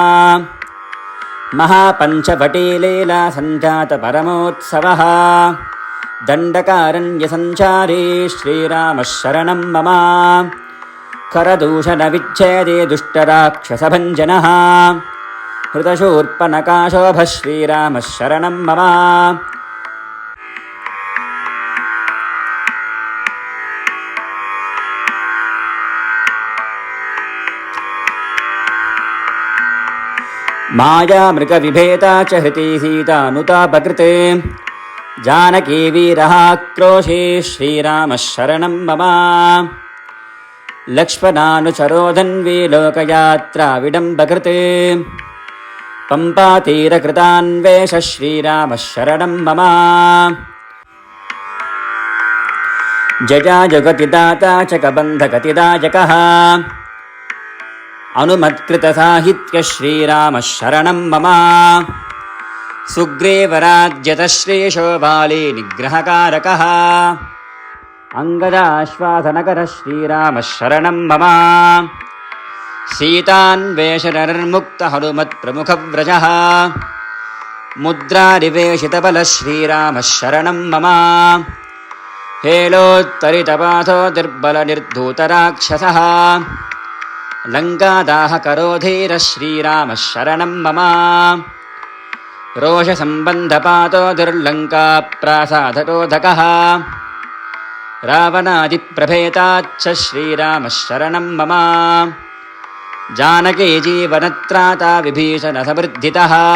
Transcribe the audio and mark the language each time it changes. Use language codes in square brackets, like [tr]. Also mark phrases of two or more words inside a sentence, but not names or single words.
[sa] ಮಹಾಪಂಚವಟೀ ಲೀಲಾ ಸಂಜಾತ ಪರಮೋತ್ಸವಃ ದಂಡಕಾರಣ್ಯಸಂಚಾರೀ ಶ್ರೀರಾಮ ಶರಣಂ ಮಮ. ಕರದೂಷಣ ವಿಚ್ಛೇದೇ ದುಷ್ಟರಾಕ್ಷಸಭಂಜನಃ ಹೃತಶೂರ್ಪನಖಾಶೋಭ ಶ್ರೀರಾಮ ಶರಣಂ ಮಮ. ಮಾಯಾಮೃಗವಿಭೇತಾ ಚ ಹೃತಿ ಸೀತಾನುತಾಪಕೃತ್ ಜಾನಕೀ ವೀರಹಾಕ್ರೋಶೇ ಶ್ರೀರಾಮ ಶರಣಂ ಮಮ. ಲಕ್ಷ್ಮಣಾನುಚರೋ ಧನ್ವೀ ಲೋಕಯಾತ್ರಾ ವಿಡಂಬಕೃತ್ ಪಂಪಾತೀರಕೃತಾನ್ವೇಷ ಶ್ರೀರಾಮ ಶರಣಂ ಮಮ. ಜಜಾಜಗತಿದಾತಾ ಚ ಕಬಂಧಗತಿದಾಯಕಃ ಅನುಮತ್ಕೃತಸಾಹಿತ್ಯ ಶ್ರೀರಾಮ ಶರಣಂ ಮಮ. ಸುಗ್ರೀವರಾಜ್ಯತಃ ಶ್ರೀಶೋ ಬಾಲಿ ನಿಗ್ರಹಕಾರಕಃ ಅಂಗದಾಶ್ವಾಸನಕರಃ ಶ್ರೀರಾಮ ಶರಣಂ ಮಮ. सीतान्वेषणनिर्मुक्तहनुमत्प्रमुखव्रजः मुद्रारिवेशितबलः श्रीरामः शरणं मम हेलोत्तरितपाथो दुर्बलनिर्धूतराक्षसः लङ्कादाहकरो धीरः श्रीरामः शरणं मम रोषसम्बन्धपातो दुर्लङ्काप्रासादरोधकः रावणादिप्रभेताच्च श्रीरामः शरणं मम जानकी जीवनत्राता विभीषणसमृद्धितः